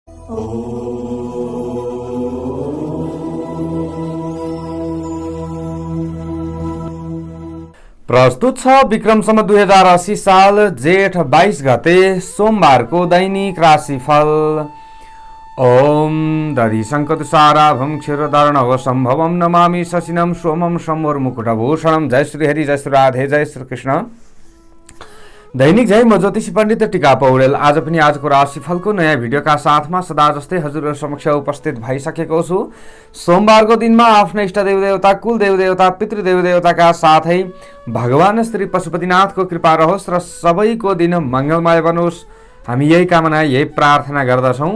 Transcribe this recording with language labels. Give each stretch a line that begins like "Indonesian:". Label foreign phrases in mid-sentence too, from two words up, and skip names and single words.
Nepali: प्रस्तुत छ विक्रम सम्वत 2080 साल जेठ 22 गते सोमबारको दैनिक राशिफल।
Sanskrit: ओम दधि संकतुसाराभं क्षीरधारणव सम्भवं नमामि शशिनं सोमं शम्भुर्मुकुटभूषणं।
Nepali: जय श्री हरि, जय श्री राधे, जय श्री कृष्ण। दैनिक जय म ज्योतिषी पण्डित टिका पौडेल आज पनि आजको राशिफलको नयाँ भिडियोका साथमा सदा जस्तै हजुरहरु समक्ष उपस्थित भइसकेको छु। सोमबारको दिनमा आफ्ना इष्ट देवदेवता, कुल देवदेवता, पितृदेव देवताका साथै भगवान श्री पशुपतिनाथको कृपा रहोस् र सबैको दिन मंगलमय बनोस्, हामी यही कामना, यही प्रार्थना गर्दछौं।